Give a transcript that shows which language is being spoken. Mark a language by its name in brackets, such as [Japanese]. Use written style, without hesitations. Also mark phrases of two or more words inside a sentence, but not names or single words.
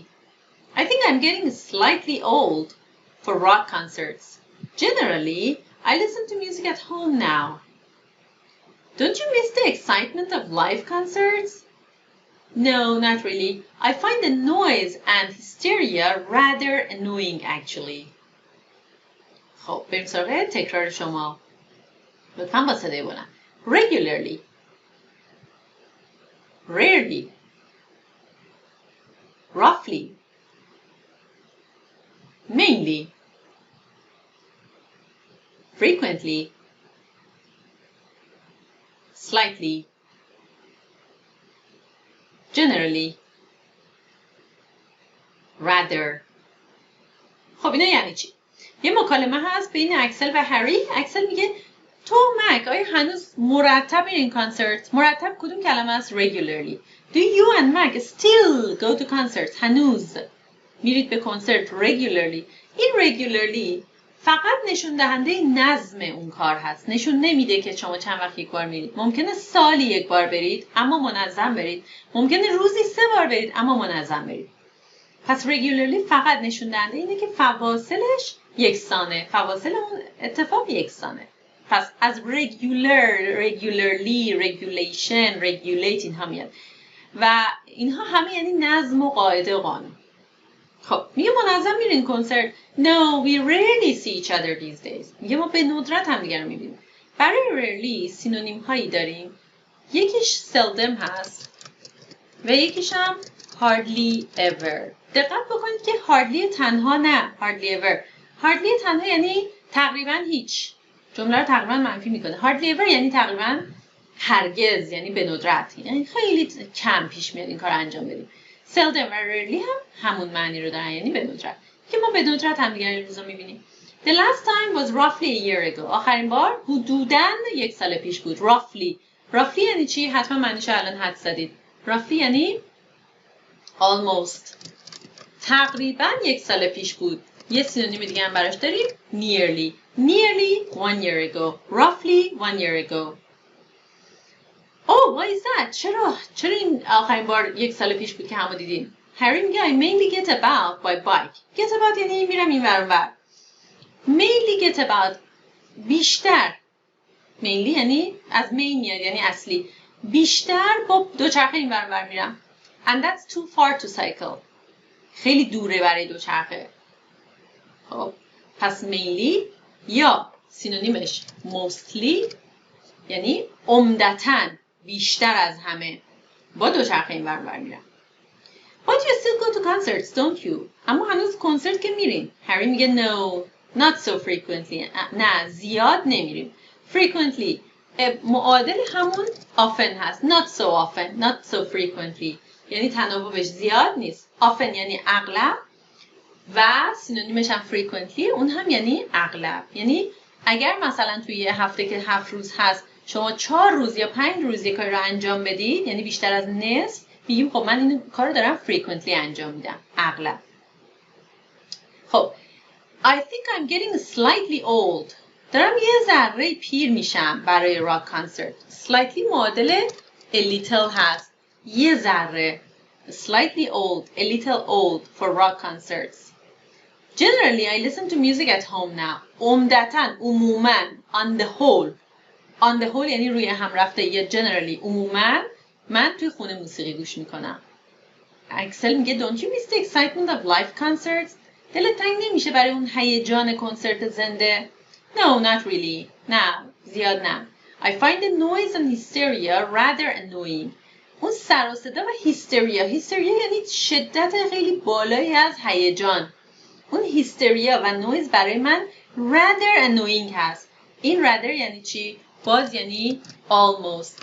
[English] I think I'm getting slightly old for rock concerts. Generally, I listen to music at home now. Don't you miss the excitement of live concerts? No, not really. I find the noise and hysteria rather annoying actually. [Persian] خب بریم سراغ تکرار شما. لطفاً با صدای بلند. Regularly. [English] Rarely. Roughly. Mainly. Frequently. Slightly. Generally. Rather. [Persian] خب اینا یعنی چی؟ یه مکالمه هست بین اکسل و هری. اکسل میگه تو مک آیا هنوز مرتب این کنسرت؟ مرتب کدوم کلمه است؟ Regularly. [English] Do you and Mac still go to concerts? [Persian] هنوز میرید به کنسرت regularly. این regularly فقط نشون دهنده نظم اون کار هست. نشون نمیده که شما چند وقت یک بار میرید. ممکنه سالی یک بار برید اما منظم برید. ممکنه روزی 3 بار برید اما منظم برید. پس regularly فقط نشون دهنده اینه که فواصلش یکسانه. فواصل اون اتفاق یکسانه. پس از [English] regular، regularly، regulation، regulate [Persian] اینها میاد. و اینها همه یعنی نظم و قاعده و قانون. خب میگه منظم میرین کنسرت. [English] No, we rarely see each other these days. [Persian] میگه ما به ندرت هم دیگر رو میبینیم. برای rarely سینونیم هایی داریم. یکیش seldom هست و یکیش هم [English] hardly ever. [Persian] دقت بکنید که hardly تنها نه، [English] hardly ever. [Persian] hardly تنها یعنی تقریبا هیچ. جمله رو تقریبا منفی میکنه. [English] hardly ever [Persian] یعنی تقریبا هرگز، یعنی به ندرت، یعنی خیلی کم پیش میاد این کار انجام بدیم. seldom و rarely هم همون معنی رو دارن، یعنی به ندرت. که ما به ندرت هم دیگر این روزا میبینیم. [English] The last time was roughly a year ago. [Persian] آخرین بار حدوداً 1 سال پیش بود. roughly یعنی چی؟ حتما معنیشو الان حدس زدید. roughly یعنی almost. تقریباً 1 سال پیش بود. یه سینونیم دیگه هم براش داریم. [English] nearly 1 year ago. roughly 1 year ago. Oh, why is that? [Persian] چرا این آخرین بار 1 سال پیش بود که همو دیدیم؟ هری میگه [English] I mainly get about by bike. Get about [Persian] یعنی میرم این ور اون ور. [English] Mainly get about بیشتر. [Persian] Mainly یعنی از main میاد یعنی اصلی. بیشتر با دوچرخه این ور اون ور میرم. [English] And that's too far to cycle. [Persian] خیلی دوره برای دوچرخه. خب پس mainly یا سینونیمش mostly یعنی عمدتاً بیشتر از همه با دوچرخه این ور ور میرم. [English] But you still go to concerts, don't you? [Persian] اما هنوز کنسرت که میرین. هری میگه [English] no, not so frequently. [Persian] نه زیاد نمیریم. Frequently معادل همون often هست. [English] Not so often, not so frequently. [Persian] یعنی تناوبش زیاد نیست. Often یعنی اغلب و سینونیمش هم frequently اون هم یعنی اغلب. یعنی اگر مثلا توی یه هفته که 7 روز هست شما 4 روز یا 5 روز یک کاری رو انجام بدید یعنی بیشتر از نصف میگیم خب من این کار رو دارم frequently انجام میدم اغلب. [English] خب I think I'm getting slightly old. [Persian] دارم یه ذره پیر میشم برای راک کانسرت. slightly معادل [English] a little [Persian] هست. یه ذره. [English] slightly old, a little old for rock concerts. Generally I listen to music at home now. [Persian] عموماً [English] on the whole [Persian] یعنی روی هم رفته یا generally عموماً من توی خونه موسیقی گوش میکنم. [English] اکسل میگه don't you miss the excitement of live concerts? [Persian] دلت تنگ نمیشه برای اون هیجان کنسرت زنده؟ [English] No, not really. [Persian] نه، زیاد نه. [English] I find the noise and hysteria rather annoying. [Persian] اون سر و صدا و هیستریا یعنی شدت خیلی بالایی از هیجان. اون هیستریا و نویز برای من [English] rather annoying [Persian] هست. این rather یعنی چی؟ باز یعنی almost.